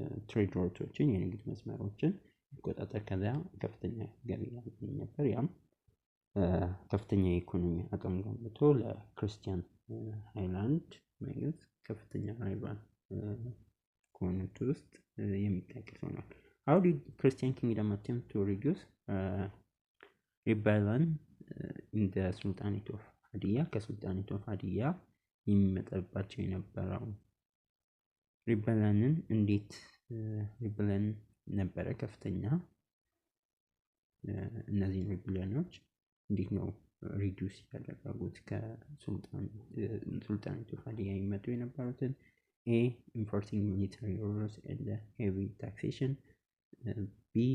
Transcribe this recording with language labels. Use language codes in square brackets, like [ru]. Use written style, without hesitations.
[am] ትሬድ ሮቶችን የንግድ መስመሮችን ይቆጣጠር ከዛ ከፍተኛ ገቢ ያገኝ ነበር። ያም ከፍተኛ የኢኮኖሚ አቅም ገንብቶ ለክርስቲያን ሃይላንድ መንግስት ከፍተኛ ራይቫል ከሆኑት ውስጥ የሚጠቀስ ሆኗል። [en] How did Christian kingdom attempt to reduce rebellion in the Sultanate of Hadiyya? [am] ከሱልጣኔት ኦፍ ሀዲያ የሚመጣባቸው የነበረው ሪበለንን እንዴት ሪበለን ነበረ ከፍተኛ እነዚህን ሪበለኖች እንዴት ነው ሪዱስ ያደረጉት ከሱልጣኔት ኦፍ ሀዲያ የሚመጡ የነበሩትን? [en] A. Enforcing military rules and heavy taxation. B.